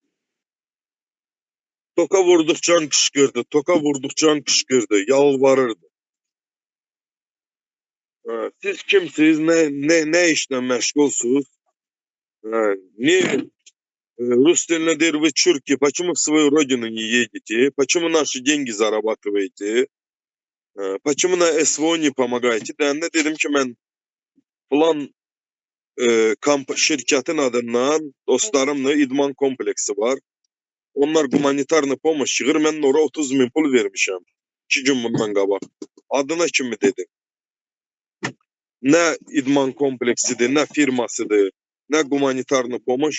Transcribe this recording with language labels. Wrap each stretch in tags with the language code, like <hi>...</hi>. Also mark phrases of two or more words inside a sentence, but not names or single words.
<az>Toka vurdukça qışqırdı, yalvarırdı. Siz kimsiniz, nə işlə məşğulsuz? Rus dilində deyir,</az> <ru>вы чурки, почему в свою родину не едете? Почему наши деньги зарабатываете? Почему на СВО не помогаете?</ru> <az>Deyəndə dedim ki, mən plan şirkətin adından dostlarımla idman kompleksi var. Onlar</az> <ru>гуманитарная помощь</ru> <az>yığır, mən oraya 30 min pul vermişəm. 2 gün bundan qabaq. Adına kimi dedim. Nə idman kompleksidir, nə firmasıdır, nə</az> <ru>гуманитарная помощь.</ru>